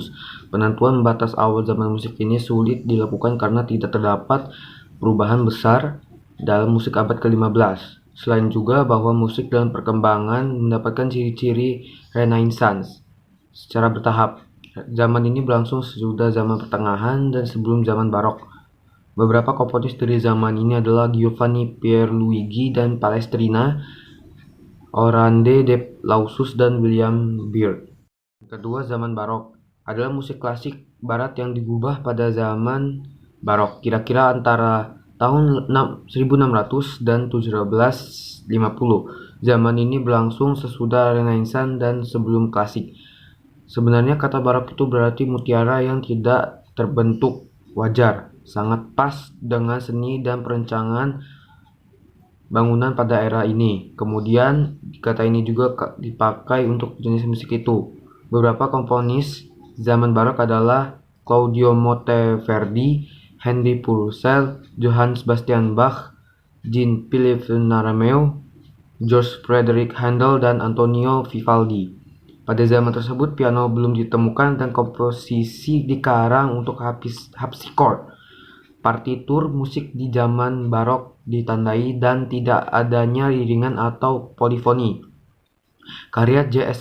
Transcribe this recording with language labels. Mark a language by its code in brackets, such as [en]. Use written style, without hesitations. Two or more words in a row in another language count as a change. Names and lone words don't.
[id] Penentuan batas awal zaman musik ini sulit dilakukan karena tidak terdapat perubahan besar dalam musik abad ke-15. Selain juga bahwa musik dalam perkembangan mendapatkan ciri-ciri Renaissance secara bertahap. Zaman ini berlangsung sesudah zaman pertengahan dan sebelum zaman barok. Beberapa komponis dari zaman ini adalah Giovanni Pierluigi dan Palestrina, Orande de Lausus dan William Byrd. Kedua, zaman barok adalah musik klasik barat yang digubah pada zaman barok, kira-kira antara tahun 1600 dan 1750. Zaman ini berlangsung sesudah Renaissance dan sebelum klasik. Sebenarnya kata barok itu berarti mutiara yang tidak terbentuk wajar, sangat pas dengan seni dan perencanaan bangunan pada era ini. Kemudian kata ini juga dipakai untuk jenis musik itu. Beberapa komponis zaman barok adalah Claudio Monteverdi, Henry Purcell, Johann Sebastian Bach, Jean-Philippe Naromeo, George Frederick Handel, dan Antonio Vivaldi. Pada zaman tersebut piano belum ditemukan dan komposisi dikarang untuk harpsichord. Partitur musik di zaman barok ditandai dan tidak adanya iringan atau polifoni. Karya J.S.